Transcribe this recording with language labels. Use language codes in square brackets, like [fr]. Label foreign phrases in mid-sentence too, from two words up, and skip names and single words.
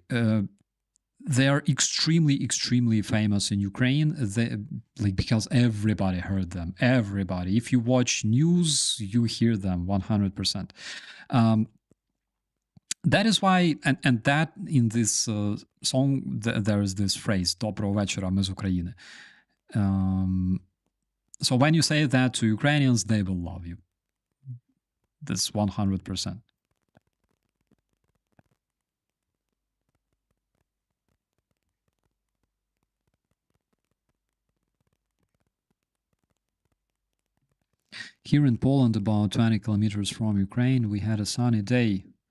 [en] They are extremely, extremely famous in Ukraine, because everybody heard them. Everybody. If you watch news, you hear them 100%. That is why, and that in this song, there is this phrase, [uk] Доброго вечора, ми з України. [en] So when you say that to Ukrainians, they will love you. That's 100%. Here in Poland, about 20 kilometers from Ukraine, we had a sunny day.